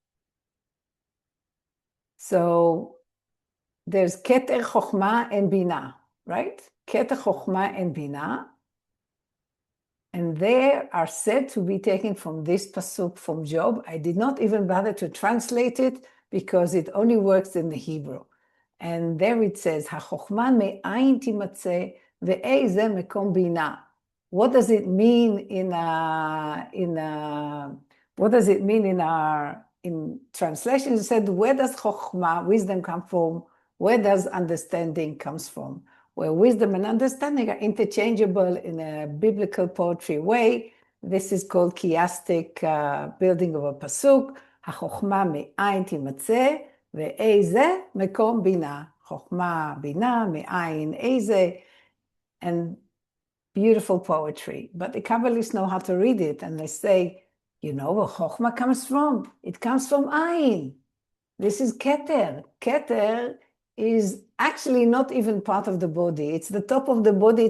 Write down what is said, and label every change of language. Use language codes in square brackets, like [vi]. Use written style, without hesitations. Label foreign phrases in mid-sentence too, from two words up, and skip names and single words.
[en] So there's Keter, Chokhmah, and Binah, right? Keter, Chokhmah, and Binah. And they are said to be taken from this pasuk from Job. I did not even bother to translate it because it only works in the Hebrew. And there it says, [he] "החכמה מאין תמצא ואי זה מקום בינה." [en] What does it mean in translation? It said, where does Chokhmah, wisdom, come from? Where does understanding comes from? Where wisdom and understanding are interchangeable in a biblical poetry way. This is called chiastic building of a pasuk. [he] החכמה מאין תמצא ואי זה מקום בינה. חכמה בינה מאין איזה, [en] and beautiful poetry. But the Kabbalists know how to read it, and they say, you know where Chokhmah comes from? It comes from ayin. This is Keter. Keter is actually not even part of the body. It's the top of the body.